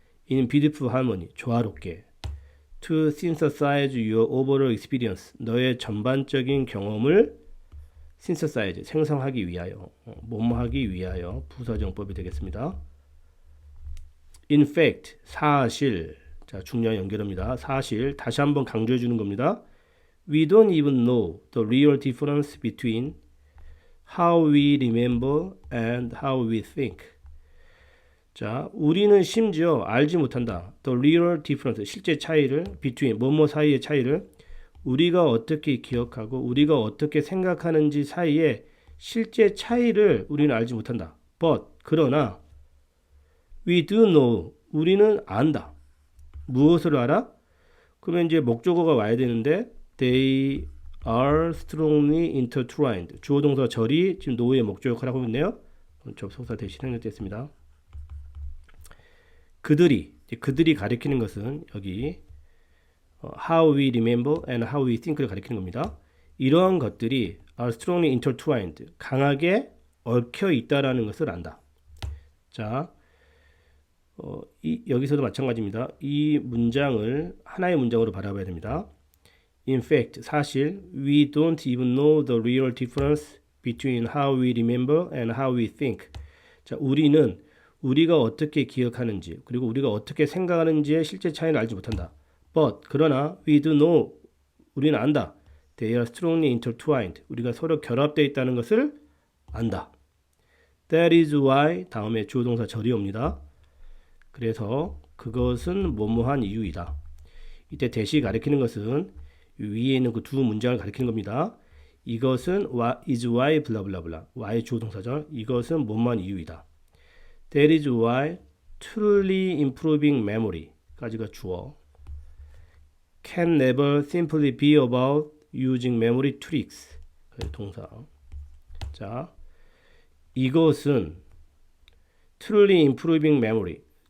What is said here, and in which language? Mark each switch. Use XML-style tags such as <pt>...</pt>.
<en>in beautiful harmony, 조화롭게. to synthesize your overall experience,</en> <ko>너의 전반적인 경험을 synthesize, 생성하기 위하여, 뭐뭐하기 위하여 부사정법이 되겠습니다.</ko> <en>In fact,</en> <ko>사실, 자 중요한 연결입니다. 사실, 다시 한번 강조해 주는 겁니다.</ko> <en>We don't even know the real difference between how we remember and how we think.</en> <ko>자, 우리는 심지어 알지 못한다.</ko> <en>The real difference,</en> <ko>실제 차이를, between, 뭐뭐 사이의 차이를, 우리가 어떻게 기억하고 우리가 어떻게 생각하는지 사이의 실제 차이를 우리는 알지 못한다.</ko> <en>But, 그러나 we do know,</en> <ko>우리는 안다. 무엇을 알아? 그러면 이제 목적어가 와야 되는데</ko> <en>they are strongly intertwined.</en> <ko>주어 동사 절이 지금 노의 목적 역할을 하고 있네요. 접속사 대신 행역됐습니다. 그들이 가리키는 것은 여기</ko> <en>how we remember and how we think</en> <ko>를 가리키는 겁니다. 이러한 것들이</ko> <en>are strongly intertwined,</en> <ko>강하게 얽혀 있다라는 것을 안다. 자, 여기서도 마찬가지입니다. 이 문장을 하나의 문장으로 바라봐야 됩니다.</ko> <en>In fact, 사실 we don't even know the real difference between how we remember and how we think.</en> <ko>자, 우리는 우리가 어떻게 기억하는지 그리고 우리가 어떻게 생각하는지의 실제 차이를 알지 못한다.</ko> <en>But, 그러나 we do know,</en> <ko>우리는 안다.</ko> <en>They are strongly intertwined.</en> <ko>우리가 서로 결합되어 있다는 것을 안다.</ko> <en>That is why,</en> <ko>다음에 주어 동사 절이 옵니다. 그래서 그것은 뭐뭐한 이유이다. 이때 대시 가리키는 것은 위에 있는 그 두 문장을 가리키는 겁니다. 이것은 is why 블라블라블라. why 주어 동사절. 이것은 뭐뭐한 이유이다.</ko> <en>That is why truly improving memory</en> <ko>까지가 주어.</ko> <en>Can never simply be about using memory tricks.</en> <ko>동사. 자, 이것은</ko> <en>truly improving memory.</en>